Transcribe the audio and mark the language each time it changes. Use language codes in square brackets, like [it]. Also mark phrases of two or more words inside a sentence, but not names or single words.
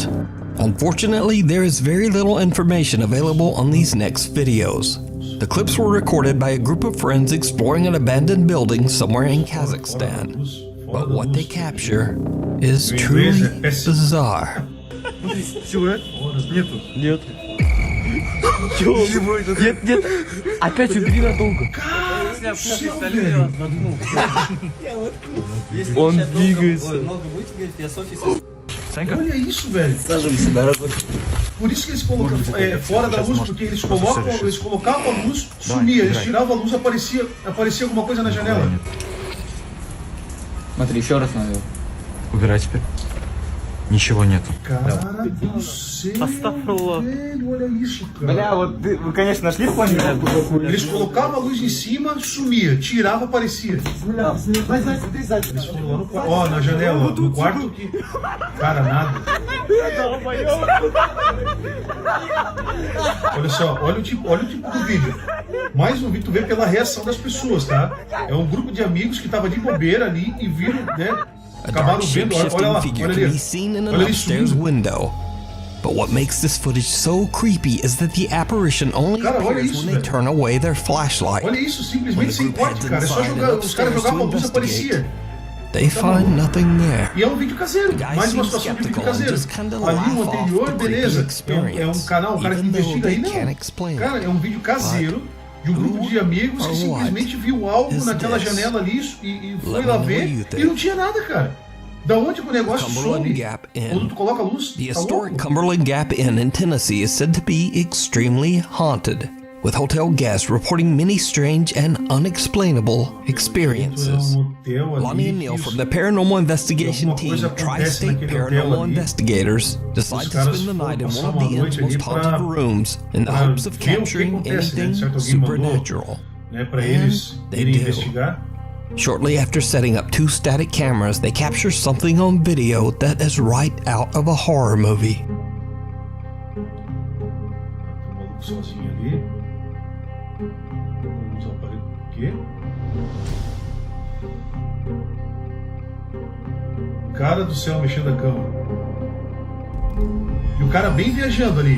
[en] Unfortunately, there is very little information available on these next videos. The clips were recorded by a group of friends exploring an abandoned building somewhere in Kazakhstan. But what they capture is truly bizarre. [ru] Нет. Нет, опять убери надолго. [pt] Cara do céu, velho. [ru] Он двигается. [pt] Olha isso, velho. Por isso que eles colocam fora da luz, porque eles colocavam a luz, sumia, eles tiravam a luz, aparecia alguma coisa na janela. [ru] Смотри, еще раз надо. Убирай теперь. Ничего нету. [pt] Cara do céu, velho, olha isso, cara. [ru] Бля, вот вы, конечно, нашли в плане? [pt] Eles colocavam a luz em cima, sumia, tirava, aparecia. Eles foram lá no quarto, ó, na janela, no quarto que... Cara, nada. Olha só, olha o tipo do vídeo. Mais um vídeo, tu vê pela reação das pessoas, tá? É um grupo de amigos que tava de bobeira ali e viram, né? [en] A dark shape-shifting figure can be seen in an upstairs window. But what makes this footage so creepy is that the apparition only appears when they turn away their flashlight. [pt] Olha isso, simplesmente sem corte, cara. É só jogar, os caras jogavam a luz e aparecia. [en] They find nothing there. [pt] E é um vídeo caseiro, mais uma situação de vídeo caseiro. Ali no anterior, beleza, é um canal, um cara que investiga aí, não. Cara, é um vídeo caseiro de um grupo de amigos que simplesmente viu algo naquela janela ali e foi lá ver e não tinha nada, cara. Da onde que o negócio some? Quando tu coloca a luz, [en] The historic Cumberland Gap Inn in Tennessee is said to be extremely haunted, with hotel guests reporting many strange and unexplainable experiences. Lonnie and Neil from the paranormal investigation team, Tri-State Paranormal Investigators, decide to spend the night in one of the inn's most haunted rooms in the hopes of capturing anything supernatural. And they do. Shortly after setting up 2 static cameras, they capture something on video that is right out of a horror movie. [pt] Sozinho ali. Vamos usar o aparelho aqui. Cara do céu, mexendo a cama. E o cara bem viajando ali.